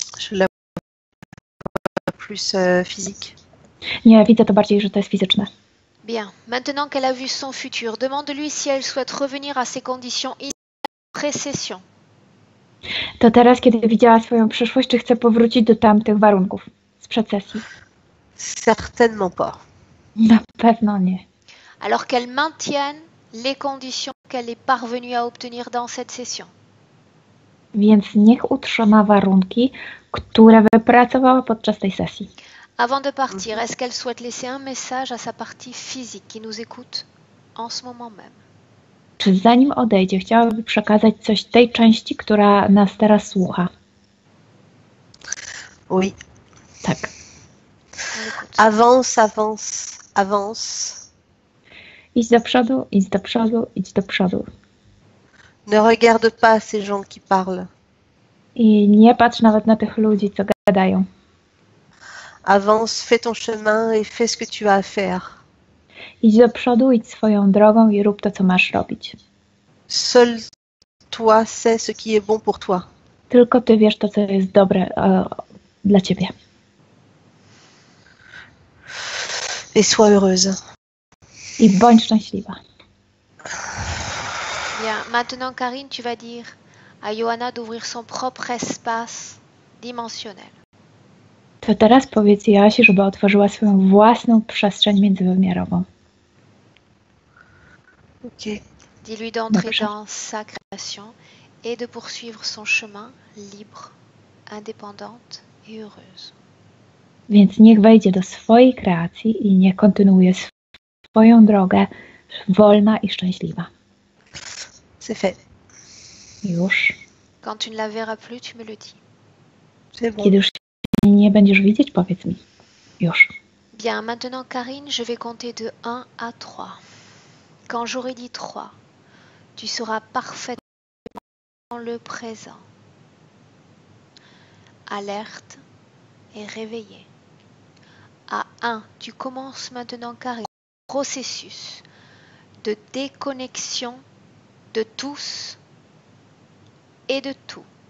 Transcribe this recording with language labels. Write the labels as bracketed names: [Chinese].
[French] Je la vois plus physique. [Polish] Nie, widzę to bardziej, że to jest fizyczne. [French] Bien. Maintenant qu'elle a vu son futur, demande-lui si elle souhaite revenir à ses conditions pré-session. [Polish] To teraz, kiedy widziała swoją przyszłość, czy chce powrócić do tamtych warunków sprzed sesji? [French] Certainement pas. [Polish] Na pewno nie. [French] Alors qu'elle maintienne les conditions qu'elle est parvenue à obtenir dans cette session. [Polish] Więc niech utrzyma warunki, które wypracowała podczas tej sesji. [French] Avant de partir, est-ce qu'elle souhaite laisser un message à sa partie physique qui nous écoute en ce moment même? [Polish] Czy zanim odejdzie, chciałaby przekazać coś tej części, która nas teraz słucha? [French] Oui. [Polish] Tak. [French] Avance, avance, avance. [Polish] Idź do przodu, idź do przodu, idź do przodu. [French] Ne regarde pas ces gens qui parlent. [Polish] I nie patrz nawet na tych ludzi, co gadają. [French] Avance, fais ton chemin et fais ce que tu as à faire. [Polish] Idź do przodu, idź swoją drogą i rób to, co masz robić. [French] Seul toi sais ce qui est bon pour toi. [Polish] Tylko ty wiesz to, co jest dobre dla ciebie. [French] Et sois heureuse. [Polish] I bądź szczęśliwa. [French] Bien, maintenant Karine, tu vas dire à Johanna d'ouvrir son propre espace dimensionnel. [Polish] To teraz powiedz Joasi, żeby otworzyła swoją własną przestrzeń międzywymiarową. Ok. [French] Dis-lui d'entrer dans sa création et de poursuivre son chemin libre, indépendante et heureuse. [Polish] Więc niech wejdzie do swojej kreacji i niech kontynuuje swoją drogę wolna i szczęśliwa. [French] C'est fait. [Polish] Już. [French] Quand tu ne la verras plus, tu me le dis. C'est bon. [Polish] Kiedy już nie będziesz widzieć, powiedz mi. Już. [French] Bien, maintenant Karine, je vais compter de 1 à 3. Quand j'aurai dit 3, tu seras parfaitement dans le présent, alerte et réveillée. À 1, tu commences maintenant Karine, processus de déconnexion de tous et de tout.